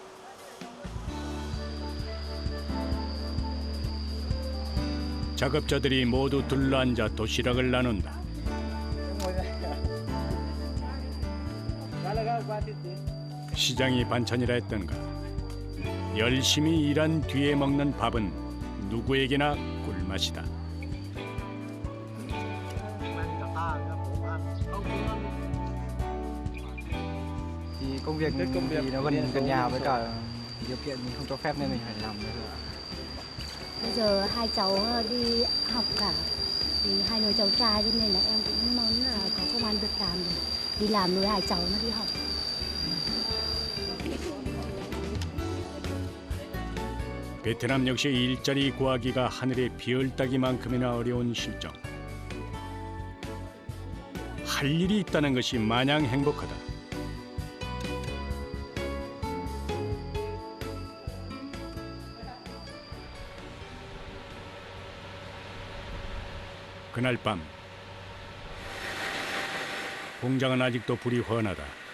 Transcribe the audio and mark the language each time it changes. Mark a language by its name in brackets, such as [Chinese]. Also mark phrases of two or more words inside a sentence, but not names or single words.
[Korean] 작업자들이 모두 둘러앉아 도시락을 나눈다. 시장이 반찬이라 했던가. 열심히 일한 뒤에 먹는 밥은 누구에게나 꿀맛이다. [Vietnamese] Thì công việc thì nó gần nhà với cả điều kiện mình không cho phép nên mình phải làm nữa. Bây giờ hai cháu đi học cả, thì hai người cháu trai cho nên là em cũng muốn là có công ăn việc làm để đi làm nuôi hai cháu nó đi học. [Korean] 베트남 역시 일자리 구하기가 하늘의 별 따기만큼이나 어려운 실정. 할 일이 있다는 것이 마냥 행복하다. 그날 밤 공장은 아직도 불이 환하다.